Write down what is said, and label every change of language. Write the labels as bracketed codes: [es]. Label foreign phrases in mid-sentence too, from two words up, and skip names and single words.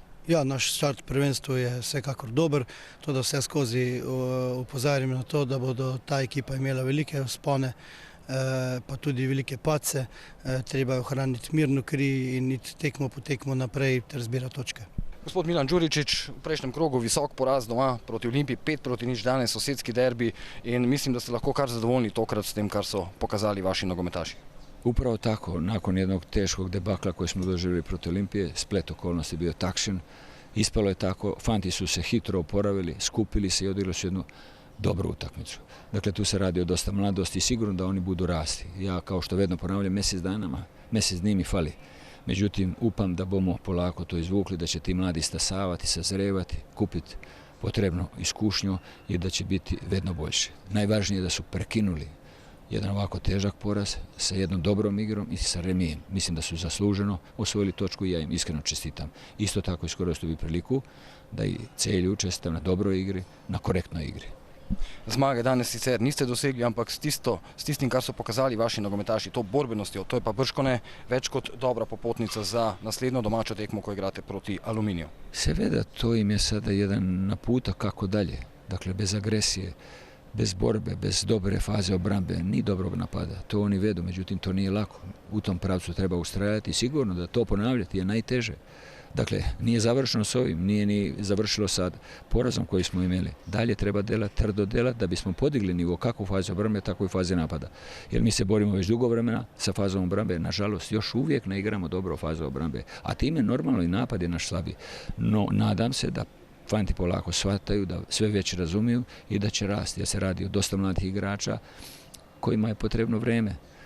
[sl] Ja, naš start prvenstva je vsekakor dober, to da vse skozi opozarjam na to, da bodo ta ekipa imela velike vzpone, pa tudi velike padce, treba je ohraniti mirno kri in iti tekmo po tekmo naprej ter zbirati točke. Gospod Milan Đuričić, v prejšnjem krogu visok poraz doma proti Olimpiji, 5-0 danes sosedski derbi in mislim, da ste lahko kar zadovoljni tokrat s tem, kar so pokazali vaši nogometaši. [hr] Upravo tako, nakon jednog teškog debakla koji smo doživjeli proti Olimpije, splet okolnosti je bio takšen, ispalo je tako, fanti su se hitro oporavili, skupili se i odigrali su jednu dobru utakmicu. Dakle, tu se radi o dosta mladosti i sigurno da oni budu rasti. Ja, kao što vedno ponavljam, mjesec dni mi fali. Međutim, [sl] upam da bomo [hr] polako to izvukli, da će ti mladi stasavati, sazrevati, kupiti potrebnu iskušnju i da će biti [sl] vedno boljše. [hr] Najvažnije je da su prekinuli jedan ovako težak poraz sa jednom dobrom igrom i sa remijem. Mislim da su zasluženo osvojili točku i ja im iskreno čestitam. Isto tako iskoristim priliku da i Celju čestitam na dobroj igri, na korektnoj igri. [sl] Zmage danes sicer niste dosegli, ampak s tistim, kar so pokazali vaši nogometaši, to borbenostjo, to je pa bržkone več kot dobra popotnica za naslednjo domačo tekmo, ko igrate proti Aluminiju. Seveda, [hr] to im je sada jedan naputak kako dalje. Dakle, bez agresije, bez borbe, bez dobre faze obrambe, ni dobrog napada. To oni vedu, međutim, to nije lako. U tom pravcu treba ustrajati i sigurno da to ponavljati je najteže. Dakle, nije završeno s ovim, nije ni završilo sad porazom koji smo imeli. Dalje treba delati, [sl] trdo delati [hr] da bismo podigli nivo kako u fazi obrambe, tako i u fazi napada. Jer mi se borimo već dugo vremena sa fazom obrambe, nažalost još uvijek ne igramo dobro u fazu obrambe, a time normalno i napad je naš slabiji. No, nadam se da fanti polako shvataju, da sve već razumiju i da će rasti, jer se radi o dosta mladih igrača kojima je potrebno vreme.